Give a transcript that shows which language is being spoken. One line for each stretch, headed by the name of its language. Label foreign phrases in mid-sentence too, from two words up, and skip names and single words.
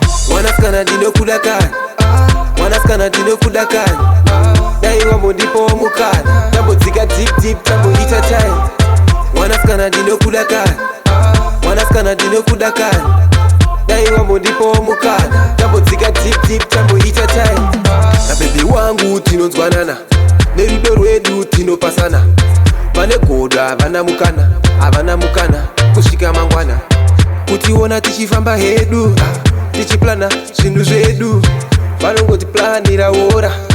Shona: Mwanasikana ndinokuda kani? Mwanasikana ndinokuda kani? Dai wambondipawo mukana. Tambodzika
English: deep deep,
Shona: tamboita time. Mwanasikana ndinokuda kani? Mwanasikana ndinokudakara. Dai wambondipawo mukana. Tambodzika
English: deep, deep,
Shona: tamboita time. Na baby wangu tinonzwanana. Nerudo rwedu tinopasana. Vane godo havana mukana, havana mukana. Kusvika mangwana. Kutiona tichifamba hedu, ah, tichiplana. Zvinhu zvedu, vanongoti plan iraora.